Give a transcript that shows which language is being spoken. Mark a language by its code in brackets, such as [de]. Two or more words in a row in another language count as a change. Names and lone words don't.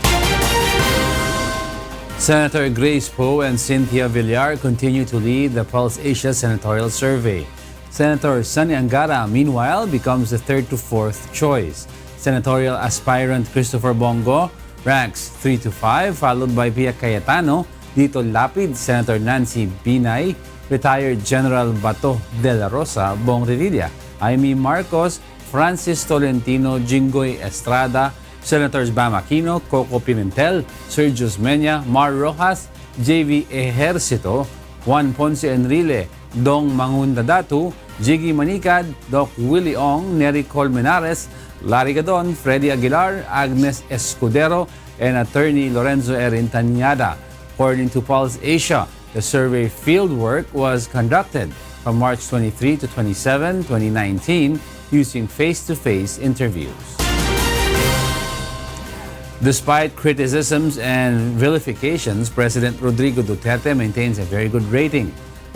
[en] Senator Grace Poe and Cynthia Villar continue to lead the Pulse Asia senatorial survey. Senator Sonny Angara, meanwhile, becomes the 3rd to 4th choice. Senatorial aspirant Christopher Bongo ranks 3 to 5, followed by Pia Cayetano, Dito Lapid, Senator Nancy Binay, retired General Bato de la Rosa, Bong Revilla, Amy Marcos, Francis Tolentino, Jinggoy Estrada, Senators Bam Aquino, Coco Pimentel, Sergius Menya, Mar Rojas, JV Ejercito, Juan Ponce Enrile, Dong Mangunda Datu, Jiggy Manicad, Doc Willie Ong, Nery Colmenares, Larry Gadon, Freddy Aguilar, Agnes Escudero, and Attorney Lorenzo Erintaniada. According to Pulse Asia, the survey fieldwork was conducted from March 23 to 27, 2019 using face-to-face interviews. Despite criticisms and vilifications, President Rodrigo Duterte maintains a very good rating.